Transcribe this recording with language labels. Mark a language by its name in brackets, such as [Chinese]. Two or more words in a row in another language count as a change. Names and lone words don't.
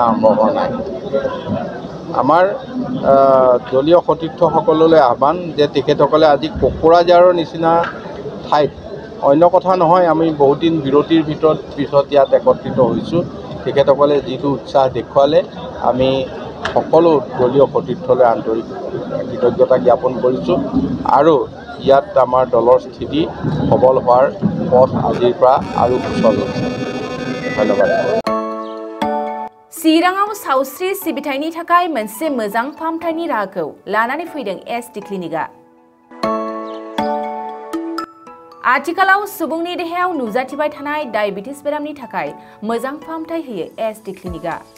[Assamese] আৰম্ভ হোৱা নাই আমাৰ দলীয় সতীৰ্থসকললৈ আহ্বান যে তেখেতসকলে আজি কোকৰাঝাৰৰ নিচিনা ঠাইত অন্য কথা নহয় আমি বহুত দিন বিৰতিৰ পিছত ইয়াত একত্ৰিত হৈছোঁ তেখেতসকলে যিটো উৎসাহ দেখুৱালে আমি সকলো দলীয় সতীৰ্থলৈ আন্তৰিক কৃতজ্ঞতা জ্ঞাপন কৰিছোঁ আৰু ইয়াত আমাৰ দলৰ স্থিতি সবল হোৱাৰ পথ আজিৰ পৰা আৰু সুচল হৈছে ধন্যবাদ [Bodo] चिराङाव सावस्रि सिबिथायनि थाखाय मोनसे मोजां फाहामथायनि राहाखौ लानानै फैदों एसडी क्लिनिकआ आथिखालाव सुबुंनि देहायाव नुजाथिबाय थानाय डायबिटिस बेरामनि थाखाय मोजां फाहामथाय होयो एसडी क्लिनिकआ